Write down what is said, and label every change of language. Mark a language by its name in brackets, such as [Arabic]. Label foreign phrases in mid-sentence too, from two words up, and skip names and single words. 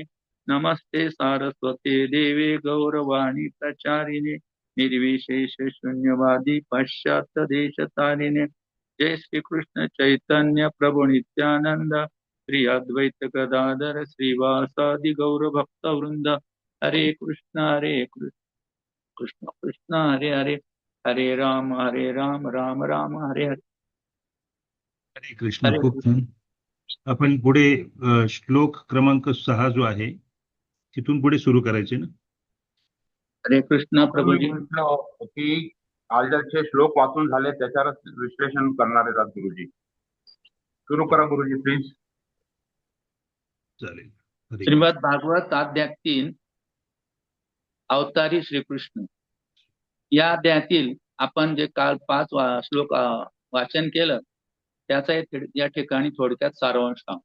[Sanskrit] नमस्ते सारस्वते देवे गौरवाणी प्रचारिणे निर्विशेष शून्यवादी पाश्चात्य देशतारिणे। जय श्री कृष्ण चैतन्य प्रभु नित्यानंद श्री अद्वैत गदाधर श्रीवासादि गौर भक्त वृंद। हरे कृष्ण कृष्ण कृष्ण हरे हरे हरे राम राम राम हरे हरे। [Marathi] हरे कृष्ण. हरे खूप छान. आपण पुढे श्लोक क्रमांक 6 जो आहे तिथून पुढे सुरू करायचे ना. हरे कृष्ण प्रभुजी. म्हटलं की कालचे श्लोक वाचून झाले त्याच्यावर विश्लेषण करणार आहेत गुरुजी. सुरू करा गुरुजी प्लीज. चालेल. श्रीमद भागवत अध्याय 3 अवतारी श्रीकृष्ण या अध्यायातील आपण जे काल 5 श्लोक वाचन केलं त्याचा या ठिकाणी थोडक्यात सारांश सांगू.